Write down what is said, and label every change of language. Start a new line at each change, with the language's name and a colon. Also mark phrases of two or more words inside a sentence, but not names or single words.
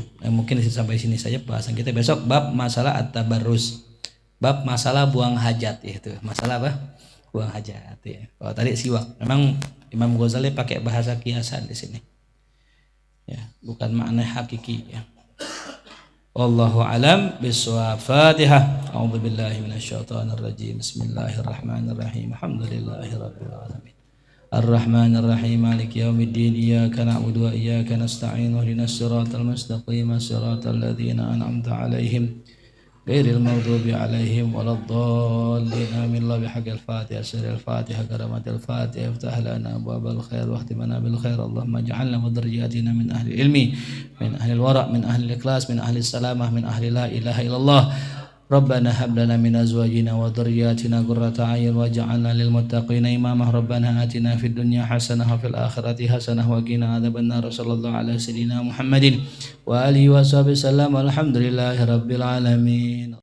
Indonesian: Nah, mungkin sampai sini saja bahasan kita. Besok bab masalah at-tabarruz, bab masalah buang hajat ya itu. Masalah apa? Buang hajat ya. Kalau tadi siwak, memang Imam Ghazali pakai bahasa kiasan di sini. Ya, bukan makna hakiki ya.
Arabic: والله أعلم بالصواب الفاتحة. أعوذ بالله من الشيطان الرجيم بسم الله الرحمن الرحيم. الحمد لله رب العالمين. الرحمن الرحيم مالك يوم الدين. إياك نعبد وإياك نستعين اهدنا الصراط المستقيم. صراط الذين أنعمت عليهم غير المغضوب عليهم ولا الضالين. آمين لا بحق الفاتحة. سر الفاتحة كرامة الفاتحة افتح لنا أبواب الخير واختمنا بالخير. اللهم اجعلنا وذرياتنا من أهل العلم من أهل الورع من أهل الإخلاص من أهل السلامة من أهل لا إله إلا الله. ربنا هب لنا من أزواجنا وذرياتنا قرة أعين واجعلنا للمتقين إماما. ربنا آتنا في الدنيا حسنة وفي الآخرة حسنة وقنا عذاب النار. صلى الله على سيدنا محمد وآله وصحبه سلم. الحمد لله رب العالمين.